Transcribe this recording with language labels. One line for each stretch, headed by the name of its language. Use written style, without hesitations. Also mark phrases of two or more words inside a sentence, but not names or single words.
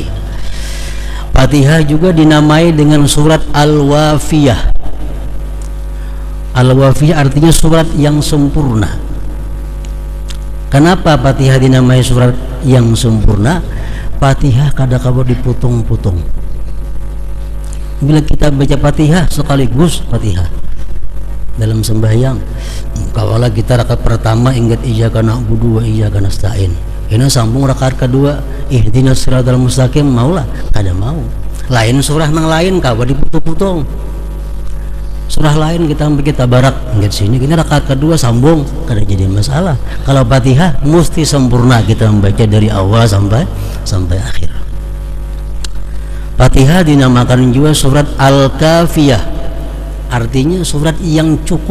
Indonesian: Fatihah juga dinamai dengan surat Al-Wafiyah. Al-Wafiyah artinya surat yang sempurna. Kenapa Fatihah dinamai surat yang sempurna? Fatihah kadang-kadang diputung-putung. Bila kita baca Fatihah sekaligus Fatihah dalam sembahyang, kawalah kita rakaat pertama ingat
Arabic: iyyaka na'budu wa iyyaka nasta'in,
Indonesian: ini sambung rakaat kedua
Arabic: ihdinas siratal mustaqim,
Banjar: maulah kada mau lain surah nang lain kawa diputung-putung,
Indonesian: surah lain kita barak ingat sini, ini rakaat kedua sambung, kada jadi masalah. Kalau Fatihah mesti sempurna kita membaca dari awal sampai akhir. Fatihah dinamakan juga surat Al-Kafiyah, artinya surat yang cukup.